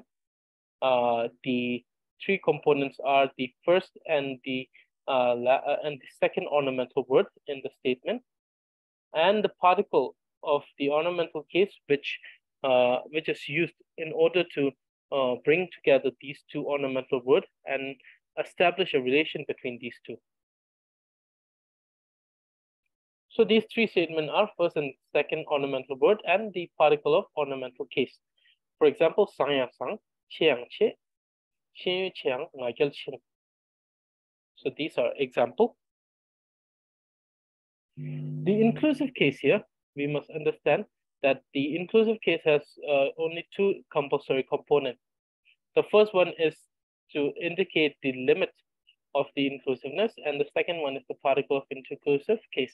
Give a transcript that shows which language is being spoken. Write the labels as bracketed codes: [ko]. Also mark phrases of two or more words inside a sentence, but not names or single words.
[en] The three components are the first and the second ornamental word in the statement, and the particle of the ornamental case, which is used in order to bring together these two ornamental words and establish a relation between these two. So these three statements are first and second ornamental word and the particle of ornamental case. For example, [bo] sang yang sang, che yang che, chen yu chen, nga gyal chen. [en] So these are example. The inclusive case here, we must understand that the inclusive case has only two compulsory components. The first one is to indicate the limit of the inclusiveness, and the second one is the particle of inclusive case.